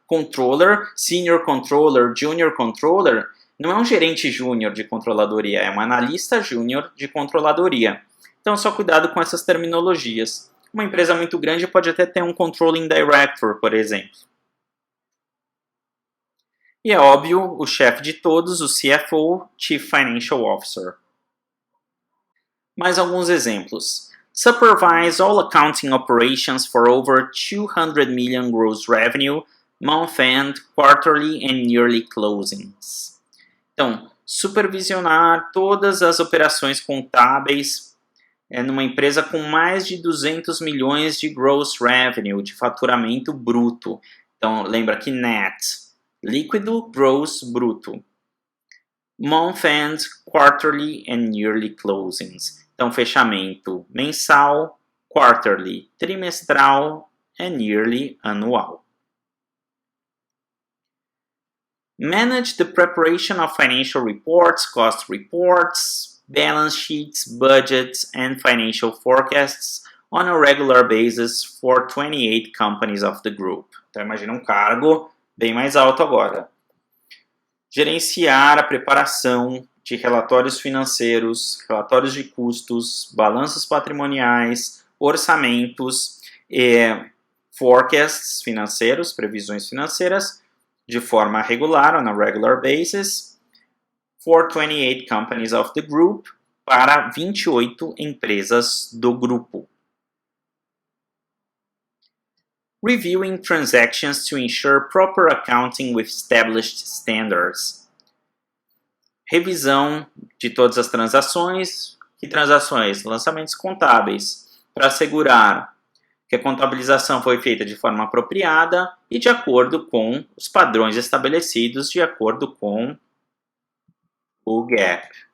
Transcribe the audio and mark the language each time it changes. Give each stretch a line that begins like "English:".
Portuguese: Controller, Senior Controller, Junior Controller, não é um gerente júnior de controladoria, é um analista júnior de controladoria. Então, só cuidado com essas terminologias. Uma empresa muito grande pode até ter um Controlling Director, por exemplo. E é óbvio, o chefe de todos, o CFO, Chief Financial Officer. Mais alguns exemplos.
English: Supervise all accounting operations for over 200 million gross revenue, month-end, quarterly and yearly closings.
Portuguese: Então, supervisionar todas as operações contábeis numa empresa com mais de 200 milhões de gross revenue, de faturamento bruto. Então, lembra que net, líquido, gross, bruto.
English: Month-end, quarterly and yearly closings.
Portuguese: Então, fechamento mensal, quarterly, trimestral and yearly, anual.
English: Manage the preparation of financial reports, cost reports, balance sheets, budgets, and financial forecasts on a regular basis for 28 companies of the group.
Portuguese: Então, imagina um cargo bem mais alto agora. Gerenciar a preparação de relatórios financeiros, relatórios de custos, balanços patrimoniais, orçamentos e forecasts financeiros, previsões financeiras, de forma regular,
English: on a regular basis, for 28 companies of the group,
Portuguese: para 28 empresas do grupo.
English: Reviewing transactions to ensure proper accounting with established standards.
Portuguese: Revisão de todas as transações. Que transações? Lançamentos contábeis, para assegurar que a contabilização foi feita de forma apropriada e de acordo com os padrões estabelecidos de acordo com o GAAP.